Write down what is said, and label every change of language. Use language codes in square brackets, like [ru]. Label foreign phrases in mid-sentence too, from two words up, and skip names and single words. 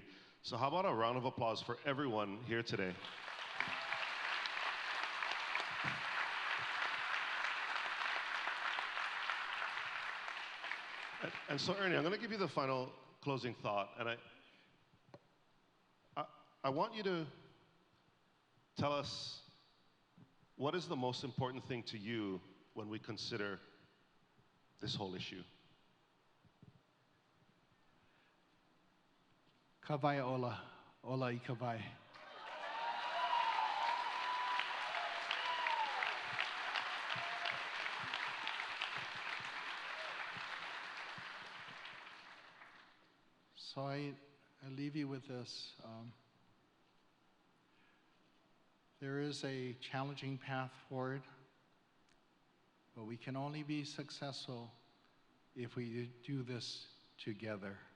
[en] So how about a round of applause for everyone here today? And so, Ernie, I'm going to give you the final closing thought, and I want you to tell us what is the most important thing to you when we consider this whole issue. [haw] Kawai ola, ola I kawai. [en] So I leave you with this. There is a challenging path forward, but we can only be successful if we do this together.